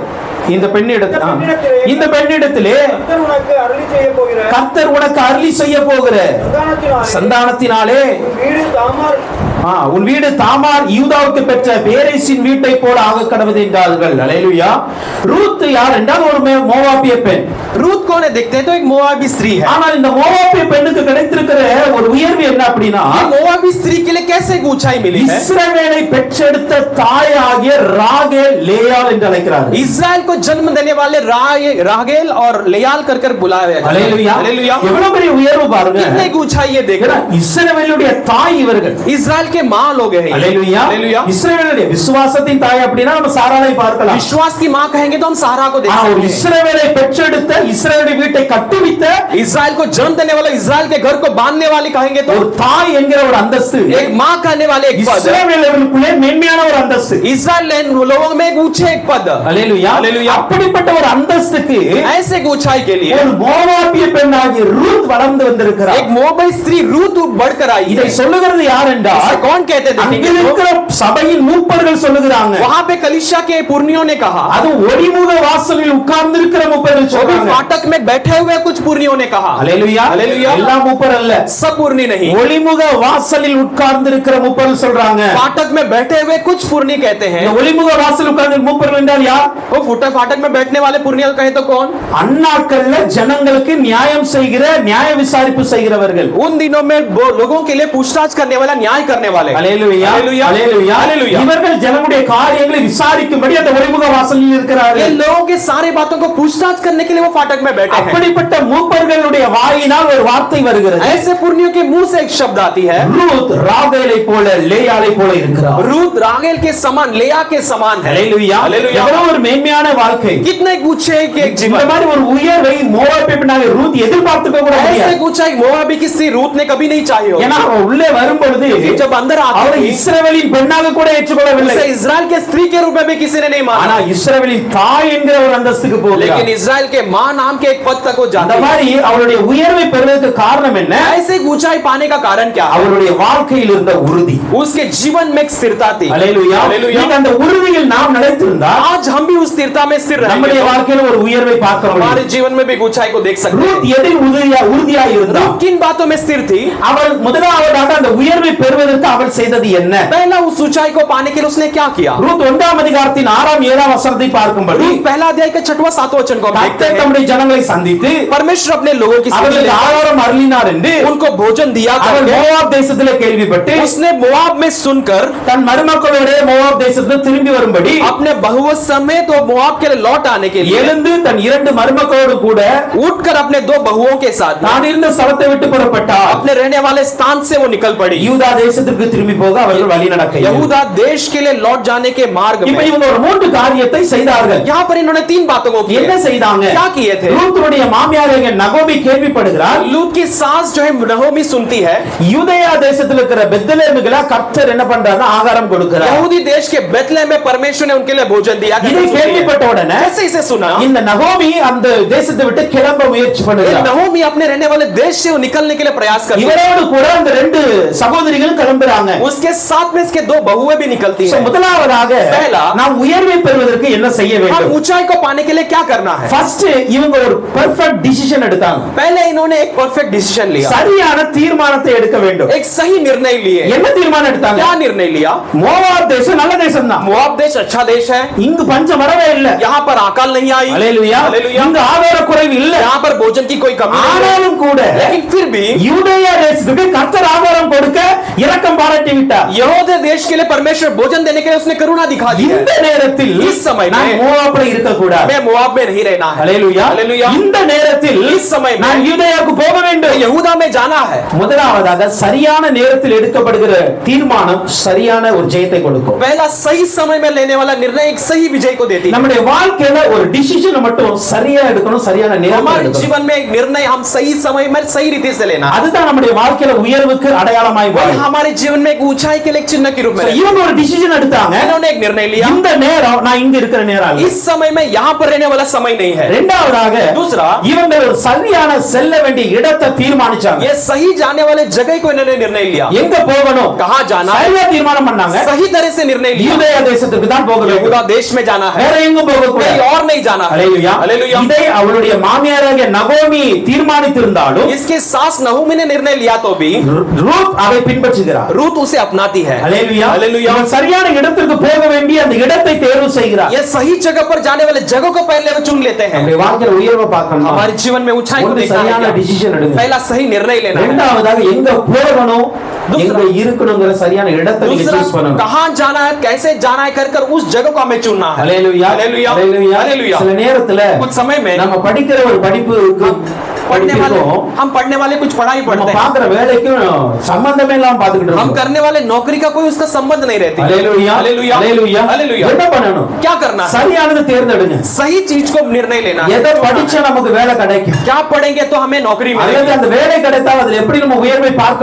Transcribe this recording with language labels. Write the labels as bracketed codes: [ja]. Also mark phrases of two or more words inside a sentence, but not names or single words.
[ta] இந்த பெண்ணிடத்திலே கர்த்தர் உனக்கு அருளி செய்ய போகிற சந்தானத்தினாலே உன் வீடு தாமார் யூதாவுக்கு பெற்ற பேரேசின் வீட்டை போல ஆக கடவுது என்றார்கள். ஹல்லேலூயா. ரூத் யார் என்றால் ஒரு மோவாபிய பெண். [hi] रूत कौन है? देखते हैं तो एक मोआबी स्त्री है। [ta] ஆனால் இந்த மோவாபிய பெண்ணுக்கு கிடைத்திருக்கிற ஒரு உயர்வு என்ன அப்படின்னா, [hi] ये मोआबी स्त्री के लिए कैसे एक ऊंचाई मिली है? [ta] இஸ்ரவேலை பெற்றெடுத்த தாயாகிய ராகேல் லேயாள் என்று அழைக்கிறார்கள். [hi] इस्राएल को जन्म देने वाले रागेल और लेयाल कर बुलाया गया। [ta] ஹல்லேலூயா. [hi] हालेलुया। [ta] எவ்வளவு பெரிய உயர்வு பாருங்க. [hi] कितने की ऊंचाई ये देखना। [ta] இஸ்ரவேலுடைய தாய் இவர்கள். [hi] इस्राएल के मां लोग हैं। [ta] ஹல்லேலூயா. [hi] हालेलुया। [ta] இஸ்ரவேலுடைய விசுவாசத்தின் தாய் அப்படினா நம்ம சாராளை பார்க்கலாம். [hi] विश्वास की मां कहेंगे तो हम सारा को देख सकते हैं। [ta] இஸ்ரவேலை பெற்றெடுத்த இஸ்ரவேலுடைய வீட்டை கட்டுவித்த [hi] इस्राएल को जन्म देने वाला, इस्राएल के घर को बांधने वाली कहेंगे तो [ta] ஒரு தாய் என்கிற ஒரு அந்தஸ்து, [hi] एक मां कहने वाले एक पद, [ta] இஸ்ரவேலுக்குள்ளே மேன்மையான ஒரு அந்தஸ்து. [hi] इस्राएल लोगों में एक ऊंचे एक पद। [ta] ஹல்லேலூயா. [hi] हालेलुया। [ta] அப்படிப்பட்ட ஒரு அந்தஸ்துக்கு [hi] ऐसे एक ऊंचाई के लिए [ta] ஒரு மோவாபிய பெண்ணாகிய ரூத் வளர்ந்து வந்திருக்கிறார். [hi] एक मोआबी स्त्री रूत बढ़कर आई [ta] இதை [hi] है। [ta] சொல்லுகிறது யார் என்றால், [hi] इसे कौन कहते थे? [ta] அங்கே இருக்கிற சபையின் மூப்பர்கள் சொல்லுகிறாங்க. [hi] वहां पे कलीसिया के पुरनियों ने कहा, [ta] அது ஒளிமுக வாசலில் உட்கார்ந்து இருக்கிற மூப்பர்கள் [hi] वो भी [ta] சொல்றாங்க. [hi] फाटक में बैठे हुए कुछ पुरनियों ने कहा। [ta] ஹல்லேலூயா. [hi] हालेलुया। [ta] எல்லா மூப்பர் அல்ல, [hi] सब पुरनी नहीं, [ta] ஒளிமுக வாசலில் உட்கார்ந்து இருக்கிற மூப்பர்கள் சொல்றாங்க. [hi] फाटक में बैठे हुए कुछ पुरनी कहते हैं। [ta] இந்த ஒளிமுக வாசல் உட்கார்ந்து மூப்பர்கள் என்றால் யார்? [hi] वो फाटक में बैठने वाले पुरनिया कहे तो कौन? [ta] அந்நாட்கள்ல ஜனங்களுக்கு நியாயம் செய்கிற, நியாய விசாரிப்பு செய்கிறவர்கள். [hi] उन दिनों में वो लोगों के लिए पूछताछ करने वाला, न्याय करने वाले। [ta] ஹல்லேலூயா. [hi] हालेलुया। [ta] ஹல்லேலூயா. [hi] हालेलुया। [ta] இவர்கள் ஜனங்களுடைய காரியங்களை விசாரிக்கும்படி அந்த ஒளிமுக வாசலில் [hi] ये [ta] இருக்கிறார்கள். [hi] लोगों के सारे बातों को पूछताछ करने के लिए वो फाटक में बैठे हैं। [ta] அப்படிப்பட்ட மூப்பர்களுடைய வாயினால் ஒரு வார்த்தை வருகிறது. [hi] ऐसे पुरनियों के मुंह से एक शब्द आती है, [ta] ரூத் ராகேலை போல லேயாளை போல இருக்கிறார். [hi] रूत रागेल के समान, लेया के समान है। [ta] ஹல்லேலூயா. [hi] हालेलुया। [ta] எவ்வளவு ஒரு மேன்மையான வாழ்க்கை. [hi] कितने ऊंचे एक [ta] இந்த [hi] जीवन। [ta] மாதிரி ஒரு உயர்வை மோவாபிய பெண்ணாகிய ரூத் எதிர்பார்த்துக்க கூட [hi] ऐसे [ta] முடியாது. [hi] ऊंचाई मोआबी की स्त्री रूत ने कभी नहीं चाही होगी। [ta] ஏன்னா அவ உள்ளே வரும் பொழுது [hi] जब अंदर [ta] அவளை [hi] आती थी, [ta] இஸ்ரவேலின் பெண்ணாக கூட ஏற்றுக்கொள்ளவில்லை. [hi] उसे इस्राएल के स्त्री के रूप में भी किसी ने नहीं [ta] ஆனா [hi] माना, [ta] இஸ்ரவேலின் தாய் என்கிற ஒரு அந்தஸ்துக்கு போகிறார். [hi] लेकिन इस्राएल के मां नाम के एक पद तक वो [ta] அந்த [hi] जाती है। [ta] மாதிரி அவளுடைய உயர்வை பெறுவதற்கு காரணம் என்ன? [hi] ऐसे ऊंचाई पाने का कारण क्या है? [ta] அவளுடைய வாழ்க்கையில் இருந்த உறுதி. [hi] उसके जीवन में एक स्थिरता थी। [ta] ஹல்லேலூயா. [hi] हालेलुया। [ta] இன்னைக்கு அந்த உறுதியில் நாம் நிலைத்திருந்தால் [hi] आज हम भी उस स्थिरता में स्थिर [ta] நம்முடைய [hi] रहेंगे, [ta] வாழ்க்கையில ஒரு உயர்வை பார்க்க முடியும். [hi] हमारे जीवन में भी एक ऊंचाई को देख सकते [ta] ரூத் [hi] हैं। [ta] எதில் உறுதியா இருந்தா? [hi] रूथ किन बातों में स्थिर थी? [ta] அவள் முதலாவதாக அந்த உயர்வை பெறுவதற்கு அவள் செய்தது என்ன? [hi] पहला उस ऊंचाई को पाने के लिए उसने क्या किया? [ta] ரூத் 1ஆம் அதிகாரத்தின் 6ஆம் 7ஆம் வசனத்தை பார்க்கும்போது [hi] रूथ पहला अध्याय का 6वां 7वां वचन को हम देखते [ta] கர்த்தர் [hi] हैं। [ta] தம்முடைய ஜனங்களை சந்தித்து [hi] परमेश्वर अपने लोगों की सुधि [ta] அவர்களுக்கு [hi] लेकर [ta] ஆகாரம் அருளினார் என்று [hi] उनको भोजन दिया [ta] அவள் [hi] करके [ta] மோவாப் தேசத்திலே கேள்விப்பட்டு [hi] उसने मोआब में सुनकर [ta] தன் மருமக்களோட மோவாப் தேசத்துக்கு திரும்பி வரும்படி [hi] अपने बहुवत समेत वो मोआब के लिए लौट आने के लिए [ta] எழுந்து தன் 2 மருமக்களோடு கூட [hi] उठकर अपने 2 बहुओं के साथ [ta] தான் இருந்த ஸ்தலத்தை விட்டு புறப்பட்டார். [hi] अपने रहने वाले स्थान से वो निकल पड़ी। [ta] யூதா தேசத்திற்கு திரும்பி போக அவர்கள் வழி நடக்க [hi] यहूदा देश के लिए लौट जाने के मार्ग [ta] இப்ப [hi] में [ta] இவங்க ஒரு 3 காரியத்தை செய்தார்கள். [hi] यहाँ पर इन्होंने 3 बातों को [ta] என்ன [hi] किया। [ta] செய்தாங்க? [hi] क्या किए थे? [ta] ரூத்துடைய மாமியார் நகோமி கேள்விப்படுகிறார். [hi] लूत की सास जो है नहोमी सुनती है [ta] யூதேயா தேசத்தில் இருக்கிற பெத்லெஹேமுக்கு கர்த்தர் என்ன பண்றாருன்னா ஆகாரம் கொடுக்கிறார். [hi] यहूदी देश के बेथलेहम में परमेश्वर ने उनके लिए भोजन दिया। [ta] இதை கேள்விப்பட்ட உடனே [hi] कैसे इसे सुना? [ta] இந்த நகோமி அந்த தேசத்தை விட்டு கிளம்ப முயற்சி பண்ணுகிறார். [hi] नहोमी अपने रहने वाले देश से वो निकलने के लिए प्रयास करती है। [ta] இவரோடு கூட அந்த 2 சகோதரிகளும் கிளம்புறாங்க. [hi] उसके साथ में इसके 2 बहुएं भी निकलती हैं। [ta] முதலாவதாக [hi] पहला, [ta] நாம் உயர்வை பெறுவதற்கு என்ன செய்ய [hi] हम [ta] வேண்டும்? [hi] ऊंचाई को पाने के लिए क्या करना है? [ta] ஃபர்ஸ்ட் இவங்க ஒரு [en] perfect decision [ta] எடுத்தாங்க. [hi] पहले इन्होंने एक [en] perfect decision [hi] लिया, [ta] சரியான தீர்மானத்தை எடுக்க வேண்டும். [hi] एक सही निर्णय लिए। [ta] என்ன தீர்மானம் எடுத்தாங்க? [hi] क्या निर्णय लिया? [ta] மோவாப் தேசம் நல்ல தேசம் தான். [hi] मोआब देश अच्छा देश है, [ta] இங்கு பஞ்சம் வரவே இல்ல. [hi] यहाँ पर अकाल नहीं आई, [ta] ஹalleluya. [hi] हालेलुया। [ta] இங்கு ஆதார குறைவு இல்ல. [hi] यहाँ पर भोजन की कोई कमी नहीं है। [ta] ஆனாலும் கூட [hi] लेकिन फिर भी [ta] யூதேயா தேசத்துக்கு கர்த்தர் ஆகாரம் கொடுக்க இரக்கம் பாராட்டி விட்டார். [hi] यहूदा देश के लिए परमेश्वर भोजन देने के लिए उसने करुणा दिखा दी है। [ta] இந்த நேரத்தில் [hi] इस समय में [ta] நான் மோவாப்ல இருக்க கூடாது. [hi] मैं मोआब में नहीं रहना है। [ta] ஹalleluya. [hi] हालेलुया। [ta] இந்த நேரத்தில் [hi] इस समय में [ta] நான் யூதேயாவுக்கு போக வேண்டும். [hi] यहूदा में जाना है। [ta] முதலாவதாக சரியான நேரத்தில் எடுக்கப்படுகிற தீர்மானம் சரியான ஒரு ஜெயத்தை கொடுக்கும். [hi] पहला सही समय में लेने वाला निर्णय एक सही विजय को देती है। [ta] நம்முடைய வாழ்க்கையில ஒரு டிசிஷன் மட்டும் சரியா எடுக்கணும், சரியான நேரத்துல [hi] हमारे [ta] எடுக்கணும். [hi] जीवन में एक निर्णय हम सही समय में सही रीति से लेना है। [ta] அதுதான் நம்முடைய வாழ்க்கையில உயர்வுக்கு அடையாளமாய் [hi] वही [ta] மாறும். [hi] हमारे जीवन में एक ऊंचाई के लिए एक चिन्ह के रूप में रहता है। [ta] இவங்க ஒரு டிசிஷன் எடுத்தாங்க. [hi] इन्होंने एक निर्णय लिया, [ta] இந்த நேரம் நான் இங்க இருக்கிற நேரம் அல்ல. [hi] इस समय में यहाँ पर रहने वाला समय नहीं है। [ta] இரண்டாவதாக [hi] दूसरा, [ta] இவங்க ஒரு சரியான செல்ல வேண்டிய இடத்தை தீர்மானிச்சாங்க. [hi] ये सही जाने वाले जगह को इन्होंने निर्णय लिया, [ta] எங்க போகணும், [hi] कहाँ जाना है, [ta] சரியா தீர்மானம் பண்ணாங்க. [hi] सही तरह से निर्णय लिया। [ta] யூதேயா தேசத்துக்கு தான் போக வேண்டும், [hi] यहूदा देश में जाना है, [ta] வேற எங்கும் போக [hi] कहीं [ta] கூடாது. [hi] और नहीं जाना है। [ta] ஹalleluya. [hi] हालेलुया। [ta] இதை அவளுடைய மாமியாராகிய நகோமி தீர்மானித்திருந்தாலும் [hi] इसके सास नहूमी ने निर्णय लिया तो भी [ta] ரூத் அதை பின்பற்றுகிறார். [hi] रूत उसे अपनाती है। [ta] ஹalleluya. [hi] हालेलुया। [ta] இவள் சரியான இடத்திற்கு போக வேண்டிய அந்த இடத்தை தேர்வு செய்கிறார். [hi] ये सही जगह पर जाने वाले जगह को पहले वो चुन लेते हैं। [ta] நம்முடைய வாழ்க்கையில உயர்வை பார்க்கணும். [hi] हमारे जीवन में ऊंचाई को [ta] ஒன்று [hi] देखना [ta] சரியான [hi] है क्या? [ta] டிசிஷன் எடுங்க. [hi] पहला सही निर्णय लेना है। [ta] இரண்டாவதாக எங்க போகணும், [hi] दूसरा- [ta] எங்க இருக்கணும்ங்கற சரியான இடத்தை நீங்க [hi] दूसरा, [ta] சூஸ் பண்ணணும். [hi] कहां जाना है, कैसे जाना है, कर उस जगह को हमें चुनना है। [ta] ஹalleluya. [hi] हालेलुया। [ta] ஹalleluya. [hi] हालेलुया। [ta] சில நேரத்துல [hi] कुछ समय में [ta] நம்ம படிக்கிற ஒரு படிப்புக்கு [hi] पढ़ने वाले कुछ पढ़ाई [ta] நம்ம [hi] पढ़ते हैं, [ta] பார்க்கிற வேலைக்கும் சம்பந்தமே இல்லாம பார்த்துக்கிட்டு [hi] हम [ta] இருக்கோம். [hi] करने वाले नौकरी का कोई उसका संबंध नहीं रहती। [ta] ஹalleluya. [hi] हालेलुया। [ta] ஹalleluya. [hi] हालेलुया। [ta] என்ன பண்ணணும்? [hi] क्या करना है? [ta] சரியானது தேர்ந்தெடுங்க. [hi] सही चीज को निर्णय लेना है। [ta] எதை படிச்சா நமக்கு வேலை கிடைக்கும், [hi] क्या पढ़ेंगे तो हमें नौकरी [ta] அல்லது [hi] मिलेगी, [ta] அந்த வேலை கிடைத்தால் அதில் எப்படி நம்ம உயர்வை பார்க்க